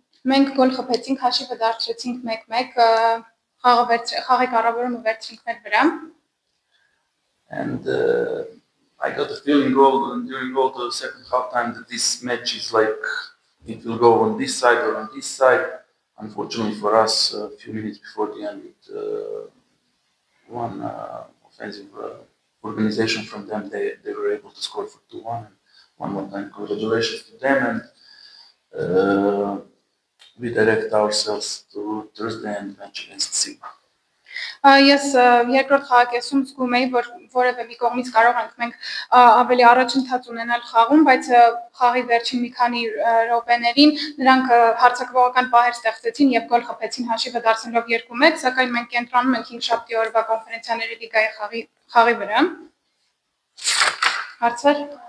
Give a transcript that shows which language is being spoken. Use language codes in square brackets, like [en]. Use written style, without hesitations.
[hy] Մենք գոլ խփեցինք, հաշիվը դարձրեցինք 1-1, խաղի կառավարումը վերցրինք մեր վրա։ [en] And I got the feeling during all the second half time that this match is like it will go on this side or on this side. Unfortunately for us, a few minutes before the end, with one offensive organization from them, they were able to score for 2-1. And one more time, congratulations to them. And we direct ourselves to Thursday and match against Sigma. [hy] Ես երկրորդ խաղակեսում զգում էի, որ որևէ մի կողմից կարող ենք մենք ավելի առաջընթաց ունենալ խաղում, բայց խաղի վերջին մի քանի րոպեներին նրանք հարձակվողական պահեր ստեղծեցին եւ գոլ խփեցին հաշիվը դարձնելով 2-1, սակայն մենք կենտրոնում ենք 5-7 օրվա կոնֆերենցիաների լիգայի խաղի վրա։ Հարցեր։